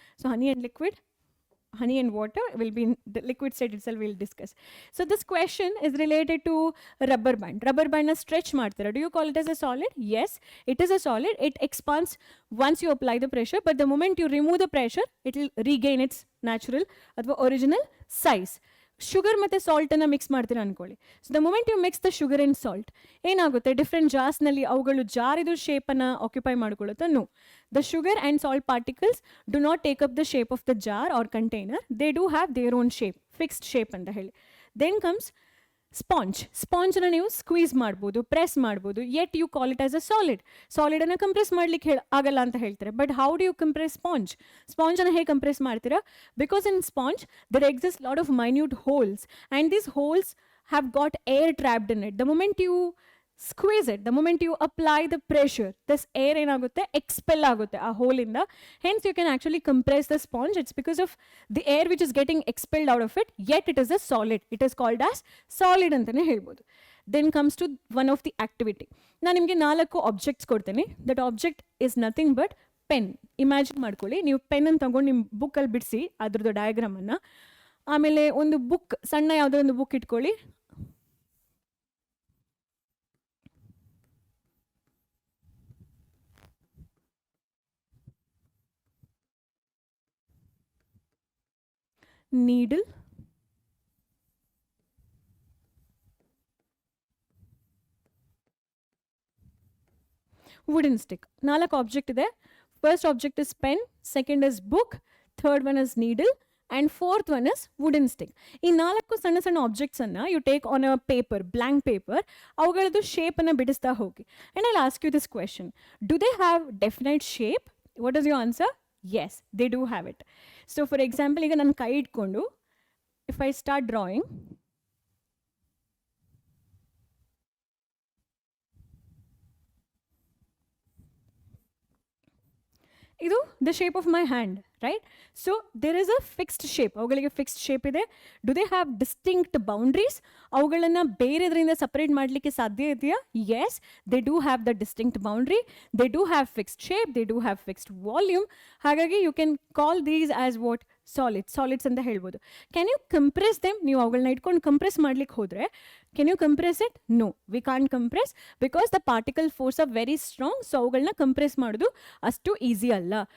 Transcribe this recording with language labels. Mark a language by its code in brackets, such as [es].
[en] So honey and water will be in the liquid state itself, we'll discuss. So this question is related to rubber band. [kn] Rubber band na stretch ಮಾಡ್ತೀರಾ. [en] Do you call it as a solid? Yes, it is a solid. It expands once you apply the pressure, but the moment you remove the pressure it will regain its natural ಅಥವಾ original size. [kn] Sugar ಮತ್ತು ಸಾಲ್ಟನ್ನು mix ಮಾಡ್ತೀರಾ ಅನ್ಕೊಳ್ಳಿ. [en] so the moment you mix the sugar and salt [kn] ಏನಾಗುತ್ತೆ, different ಜಾರ್ಸ್ನಲ್ಲಿ ಅವುಗಳು ಜಾರಿದು ಶೇಪನ್ನು occupy ಮಾಡ್ಕೊಳ್ಳುತ್ತೆ? [en] No, the sugar and salt particles do not take up the shape of the jar or container, they do have their own shape, fixed shape ಅಂತ ಹೇಳಿ. Then comes [kn] sponge ಅನ್ನು ನೀವು squeeze ಮಾಡ್ಬೋದು, press ಮಾಡ್ಬೋದು, yet you call it as a solid ಅನ್ನು compress ಮಾಡ್ಲಿಕ್ಕೆ ಆಗಲ್ಲ ಅಂತ ಹೇಳ್ತಾರೆ. But how do you compress sponge ಅನ್ನು ಹೇಗೆ ಕಂಪ್ರೆಸ್ ಮಾಡ್ತೀರಾ? [en] Because in sponge there exist lot of minute holes and these holes have got air trapped in it. The moment you squeeze it, the moment you apply the pressure, this air [kn] ಏನಾಗುತ್ತೆ [en] expel ಆಗುತ್ತೆ ಆ ಹೋಲಿಂದ. Hence you can actually compress the sponge. It's because of the air which is getting expelled out of it, yet it is a solid. It is called as solid ಅಂತಾನೆ ಹೇಳ್ಬೋದು. Then comes to one of the activity. [kn] ನಾನು ನಿಮಗೆ 4 objects ಕೊಡ್ತೇನೆ. [en] That object is nothing but pen. [kn] Imagine ಮಾಡ್ಕೊಳ್ಳಿ, ನೀವು ಪೆನ್ನನ್ನು ತಗೊಂಡು ನಿಮ್ಮ ಬುಕ್ಕಲ್ಲಿ ಬಿಡಿಸಿ ಅದ್ರದ್ದು ಡಯಾಗ್ರಾಮನ್ನು. ಆಮೇಲೆ ಒಂದು ಬುಕ್, ಸಣ್ಣ ಯಾವುದೋ ಒಂದು ಬುಕ್ ಇಟ್ಕೊಳ್ಳಿ. [en] needle, wooden stick. 4 object ಇದೆ. First object is pen, second is book, third one is needle, and fourth one is wooden stick. [kn] ಈ 4 ಸಣ್ಣ ಸಣ್ಣ ಆಬ್ಜೆಕ್ಟ್ಸ್ ಅನ್ನ [en] you take on a paper, blank paper, [kn] ಅವುಗಳದ್ದು shape ಅನ್ನ ಬಿಡಿಸ್ತಾ ಹೋಗಿ. [en] And I'll ask you this question. Do they have definite shape? What is your answer? Yes, they do have it. So for example, [kn] ಈಗ ನಾನು ಕೈ ಇಟ್ಕೊಂಡು [en] if I start drawing, ಇದು the shape of my hand, right? So there is a fixed shape. [kn] ಅವುಗಳಿಗೆ fixed shape ಇದೆ. [en] Do they have distinct boundaries? [kn] ಅವುಗಳನ್ನು ಬೇರೆದರಿಂದ separate ಮಾಡಲಿಕ್ಕೆ ಸಾಧ್ಯ ಇದೆಯಾ? [en] Yes, they do have the distinct boundary. They do have fixed shape. They do have fixed volume. ಹಾಗಾಗಿ you can call these as what? [kn] Solids ಅಂತ ಹೇಳ್ಬೋದು. [en] Can you compress them? [kn] ನೀವು ಅವುಗಳನ್ನ ಇಟ್ಕೊಂಡು ಕಂಪ್ರೆಸ್ ಮಾಡ್ಲಿಕ್ಕೆ ಹೋದ್ರೆ, [en] can you compress it? No, we can't compress because the particle force are very strong. [kn] So ಅವುಗಳನ್ನ compress ಮಾಡೋದು ಅಷ್ಟು ಈಸಿ ಅಲ್ಲ.